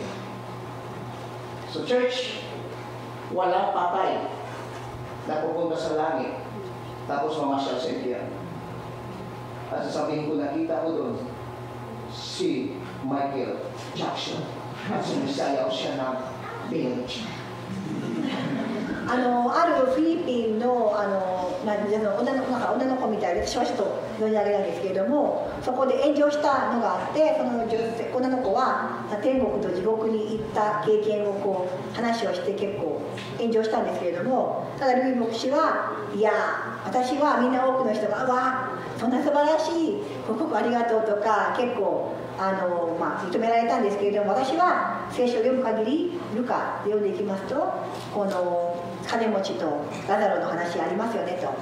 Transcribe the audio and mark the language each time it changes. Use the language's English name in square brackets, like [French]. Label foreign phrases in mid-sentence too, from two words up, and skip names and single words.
[Filipino] So church, walang patay na pupunta sa langit tapos mamasyal sa impyerno. At sasabihin ko, nakita ko doon si Michael Jackson at sumisayaw siya ng Bilge. [Japanese] あるフィリピンの女の子みたいで、私はちょっと読み上げなんですけれども、そこで炎上したのがあって、その女の子は天国と地獄に行った経験をこう話をして結構炎上したんですけれども、ただルイ牧師はいや私はみんな多くの人が「わあそんな素晴らしい報告ありがとう」とか結構認められたんですけれども、私は聖書を読む限りルカで読んでいきますと、この金持ちとラザロの話ありますよねと。